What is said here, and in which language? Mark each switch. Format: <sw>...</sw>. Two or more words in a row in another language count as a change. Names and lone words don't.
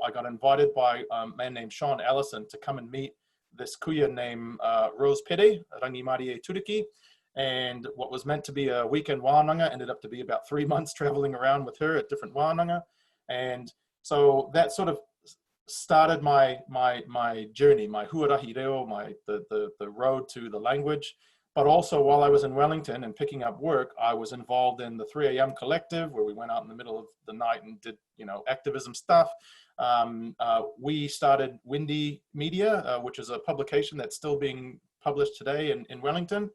<en>I got invited by a man named Sean Allison to come and meet this kuya named Rose Pere, Rangi Māori e Turiki. And what was meant to be a weekend wānanga ended up to be about 3 months traveling around with her at different wānanga. And so that sort of started my journey, my</en> <mi>huarahi reo,</mi> <en>the road to the language. But also while I was in Wellington and picking up work, I was involved in the 3 a.m. collective, where we went out in the middle of the night and did, you know, activism stuff. We started Windy Media, which is a publication that's still being published today in Wellington.</en>